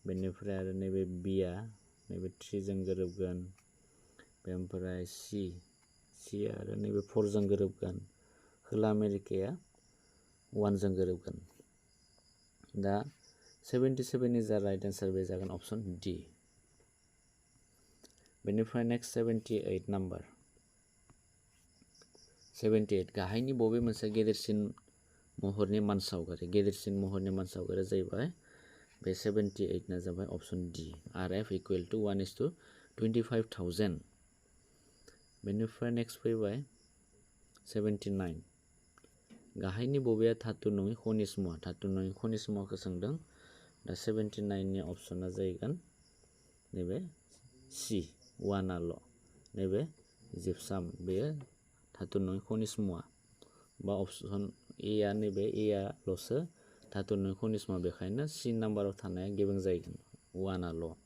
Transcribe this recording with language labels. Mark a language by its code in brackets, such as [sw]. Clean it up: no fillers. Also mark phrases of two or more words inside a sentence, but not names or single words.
[brx] बेनिफ्राय आरो नैबे बिया नैबे 3 जों गोरोबगोन बेनिफ्राय सि आरो नैबे 4 जों गोरोबगोन खोला आमेरिकाया 1 जों गोरोबगोन दा 77 नि जा [en] right answer [brx] बे जागोन अप्शन डि बेनिफ्राय नेक्स्ट 78 नाम्बार 78 गाहायनि बबे मोनसे गेदेरसिन महरनि मानसावगारि जाहैबाय बे 78 ना जाबाय अप्शन डि RF [en] equal to [brx] 1:25,000 बेनिफ्राय नेक्स्ट फैबाय 79 गाहायनि बबेया धातु नङि खनिज मुवाखौ सोंदों दा 79 नि अप्शना जाहैगोन नैबे सि 1आल' नैबे जिप्साम बेयो धातु नङि खनिज मुवा बा अप्शन ए आ नैबे ए आल'सो धातु नङि खनिज मुवा बेखायनो सि नाम्बाराव थानाया गेबें जाहैगोन 1आल'